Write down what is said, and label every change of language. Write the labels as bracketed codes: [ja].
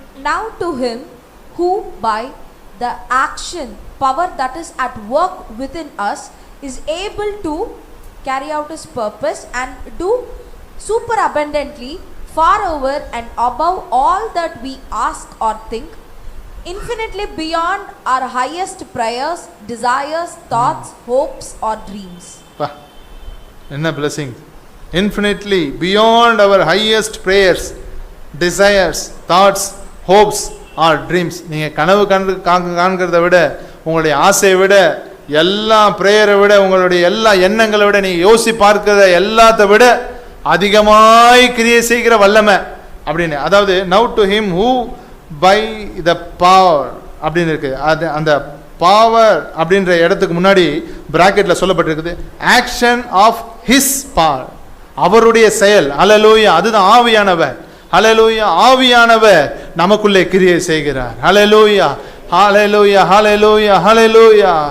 [en] Now to him who by the action power that is at work within us is able to carry out his purpose and do superabundantly far over and above all that we ask or think, infinitely beyond our highest prayers, desires, thoughts, hopes or dreams. [ta] Enna blessing. [en] Infinitely beyond our highest prayers, desires, thoughts, hopes or dreams. [ta] நீங்கள் கனவு காண்கிறத விட, உங்களுடைய ஆசையை விட, எல்லா பிரேயரை விட, உங்களுடைய எல்லா எண்ணங்களை விட, நீங்கள் யோசி பார்க்கிற எல்லாத்த விட அதிகமாய் கிரியை செய்கிற வல்லமை அப்படின்னு. அதாவது [en] now to him who by the power [ta] அப்படின்னு இருக்கு. அது அந்த பவர் அப்படின்ற இடத்துக்கு முன்னாடி பிராக்கெட்ல சொல்லப்பட்டிருக்குது ஆக்ஷன் ஆஃப் ஹிஸ் பவர், அவருடைய செயல். ஹல்லேலூயா. அதுதான் ஆவியானவர். ஹல்லேலூயா. ஆவியானவர் நமக்குள்ளே கிரியை செய்கிறார். ஹல்லேலூயா, ஹல்லேலூயா, ஹல்லேலூயா, ஹல்லேலூயா.